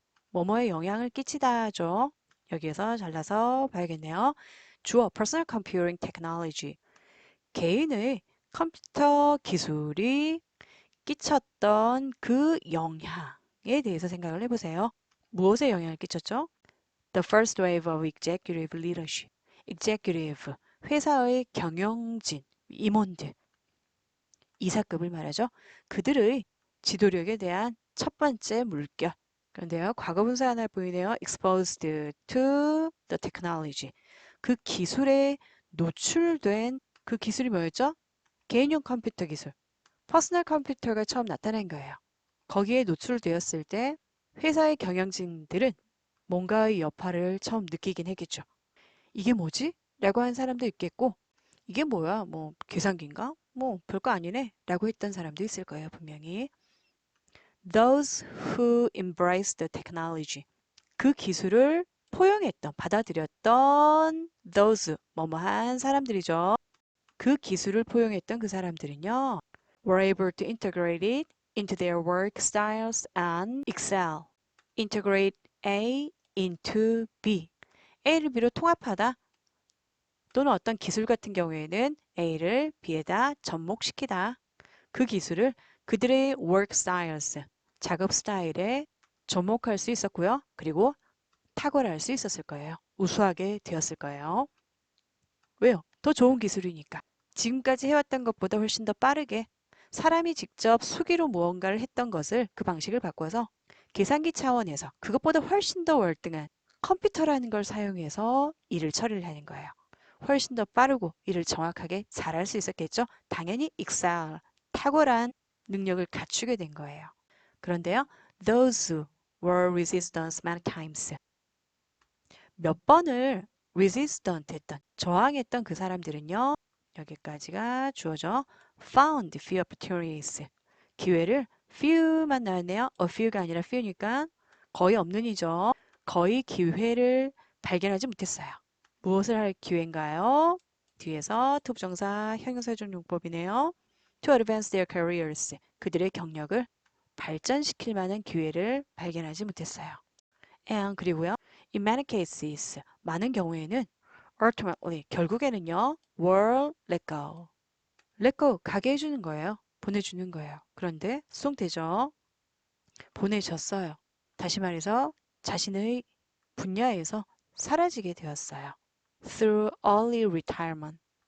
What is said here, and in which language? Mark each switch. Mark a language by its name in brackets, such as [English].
[Korean] 뭐뭐에 영향을 끼치다죠. 여기에서 잘라서 봐야겠네요. 주어 [English] personal computing technology. [Korean] 개인의 컴퓨터 기술이 끼쳤던 그 영향에 대해서 생각을 해보세요. 무엇에 영향을 끼쳤죠? [English] The first wave of executive leadership. [Korean] executive, 회사의 경영진, 임원들, 이사급을 말하죠. 그들의 지도력에 대한 첫 번째 물결. 그런데요, 과거분사 하나 보이네요. [English] exposed to the technology. [Korean] 그 기술에 노출된 그 기술이 뭐였죠? 개인용 컴퓨터 기술. 퍼스널 컴퓨터가 처음 나타난 거예요. 거기에 노출되었을 때 회사의 경영진들은 뭔가의 여파를 처음 느끼긴 했겠죠. 이게 뭐지? 라고 한 사람도 있겠고, 이게 뭐야? 뭐 계산기인가? 뭐 별거 아니네? 라고 했던 사람도 있을 거예요, 분명히. [English] Those who embrace the technology. [Korean] 그 기술을 포용했던, 받아들였던 those, 뭐뭐한 사람들이죠. 그 기술을 포용했던 그 사람들은요, [English] were able to integrate it into their work styles and excel. integrate A into B. [Korean] A를 B로 통합하다 또는 어떤 기술 같은 경우에는 A를 B에다 접목시키다. 그 기술을 그들의 [English] work styles, [Korean] 작업 스타일에 접목할 수 있었고요. 그리고 탁월할 수 있었을 거예요. 우수하게 되었을 거예요. 왜요? 더 좋은 기술이니까. 지금까지 해왔던 것보다 훨씬 더 빠르게 사람이 직접 수기로 무언가를 했던 것을 그 방식을 바꿔서 계산기 차원에서 그것보다 훨씬 더 월등한 컴퓨터라는 걸 사용해서 일을 처리를 하는 거예요. 훨씬 더 빠르고 일을 정확하게 잘할 수 있었겠죠? 당연히 excel, 탁월한 능력을 갖추게 된 거예요. 그런데요, [English] those were resistant many times. [Korean] 몇 번을 resistant 했던, 저항했던 그 사람들은요, 여기까지가 주어져 [English] found few opportunities. [Korean] 기회를 few만 나왔네요. a few가 아니라 few니까 거의 없는 이죠. 거의 기회를 발견하지 못했어요. 무엇을 할 기회인가요? 뒤에서 투부정사 형용사적 용법이네요. [English] To advance their careers. [Korean] 그들의 경력을 발전시킬 만한 기회를 발견하지 못했어요. [English] And [Korean] 그리고요. [English] In many cases, [Korean] 많은 경우에는 [English] ultimately, [Korean] 결국에는요. [English] were let go. [Korean] let go, 가게 해주는 거예요. 보내주는 거예요. 그런데 수동태죠. 보내졌어요. 다시 말해서 자신의 분야에서 사라지게 되었어요. [English] Through early retirement.